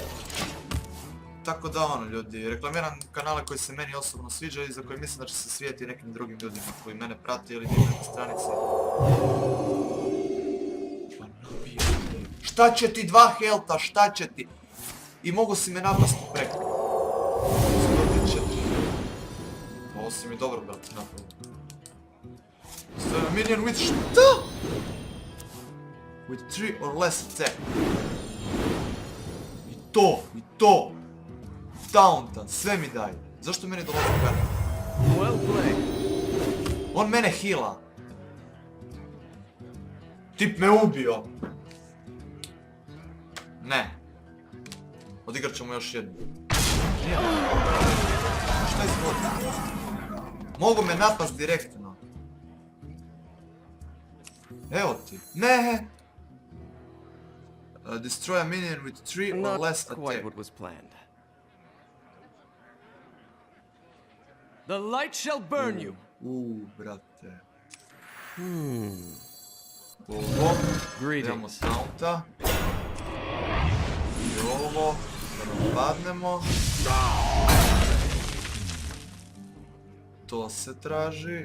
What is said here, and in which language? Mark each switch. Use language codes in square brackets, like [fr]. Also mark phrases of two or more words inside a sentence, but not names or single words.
[hr] Tako da ono ljudi, reklamiram kanale koji se meni osobno sviđaju i za koje mislim da će se svidjeti nekim drugim ljudima koji mene prate ili vidjeti na stranici. Pa nabijate. Šta će ti 2 healtha, šta će ti? I mogu si me napasti preko. 104. Ovo si mi dobro brate napravio. Stavljam [en] minion with [hr] šta? [en] With 3 or less attack. [hr] I to! Tauntan, sve mi daje. Zašto meni dolazi karta? [en] Well played. [hr] On mene heala. Tip me ubio. Ne. Odigrat ćemo još jednu. Nije. Šta je zgodno? Mogu me napast direktno. Evo ti. Ne! [en] Destroy a minion with 3 or Not less quite attack. what was planned. The light shall burn you. [hr] Brate. Ovo. Idemo [en] Greetings. [hr] taunta. I ovo. Da nam padnemo. To se traži.